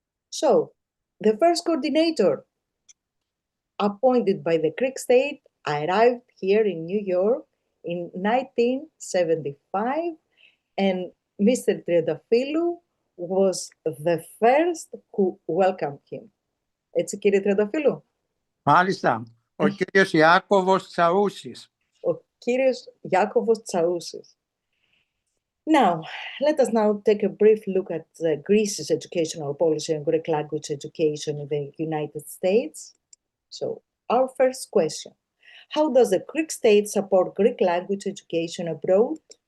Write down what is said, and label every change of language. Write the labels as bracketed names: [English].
[English] So, the first coordinator appointed by the Greek state arrived here in New York in 1975, and Mr. Triantafillou was the first who welcomed him. [Greek] Έτσι, κύριε [English] Triantafillou? [Greek] Μάλιστα. Ο κύριος Ιάκωβος Τσαούσης. Ο κύριος Ιάκωβος Τσαούσης. [English] Now, let us now take a brief look at Greece's educational policy on Greek language education in the United States. So, our first question: how does the Greek state support Greek language education abroad?